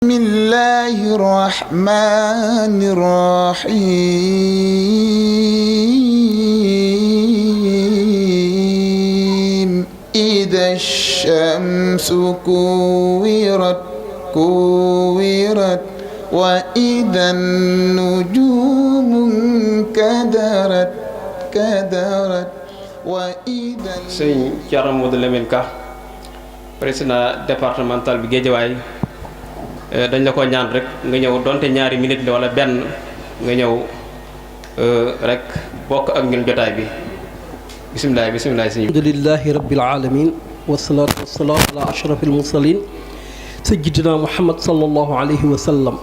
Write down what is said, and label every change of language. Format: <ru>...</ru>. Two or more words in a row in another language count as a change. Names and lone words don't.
<ar>بسم الله الرحمن الرحيم إذا الشمس كورت وإذا النجوم كدرت وإذا.</ar> <wo>Sëñ Thierno Modou Lamine Ka,</wo> <fr>président départemental</fr> <wo>bi Guédiawaye, dañ la ko ñaan rek nga ñëw donte ñaari minute la wala benn nga ñëw rek bokk ak ñun jotaay bi. bisimilah sëñ.</wo> <ar>الحمد لله رب العالمين والصلاة والسلام على أشرف المرسلين سيدنا محمد صلى الله عليه وسلم.</ar>